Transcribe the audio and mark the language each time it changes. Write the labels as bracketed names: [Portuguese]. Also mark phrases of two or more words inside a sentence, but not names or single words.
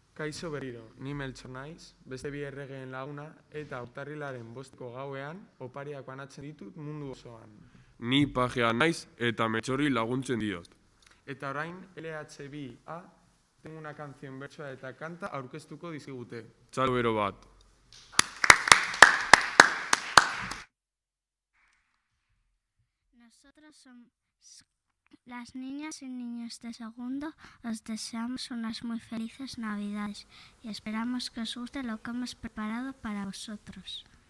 [Basque] Kaixo berriro, ni Meltxor naiz, beste bi erregeen laguna eta urtarrilaren 5ko gauean opariak banatzen ditut mundu osoan. Ni pajea naiz eta Meltxorri laguntzen diot. Eta orain LHB-A [Spanish] tengo una canción [Basque] bertsoa eta kanta aurkeztuko dizigute. Txalo bero bat. [Spanish] Nosotros somos las niñas y niños de segundo. Os deseamos unas muy felices Navidades y esperamos que os guste lo que hemos preparado para vosotros.